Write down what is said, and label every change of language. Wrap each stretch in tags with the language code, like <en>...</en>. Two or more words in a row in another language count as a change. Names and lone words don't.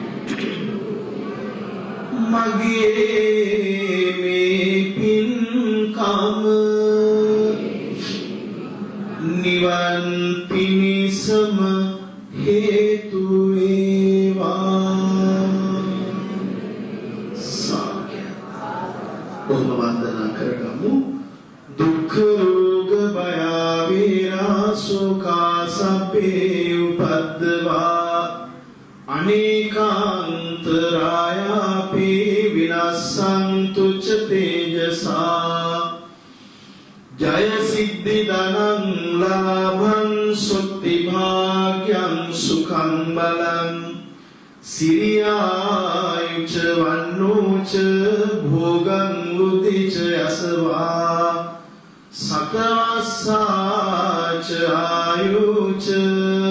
<si>මගේ මේ පින්කම නිවන් පිණිසම හේතු වේවා. වන්දනා කරගමු.</si> <pi>දුක්ඛ රෝග භය වේරා සෝකා සබ්බේ උපද්දවා අනේකාන්තරායාපි විනස්සන්තු ච තේජසා ජය සිද්ධි ධනං ලාභං සුත්ති භාග්‍යං සුඛං බලං සිරියායුච වන්නෝච භෝගං උදිච යසවා සතවස්සාච ආයුච</pi>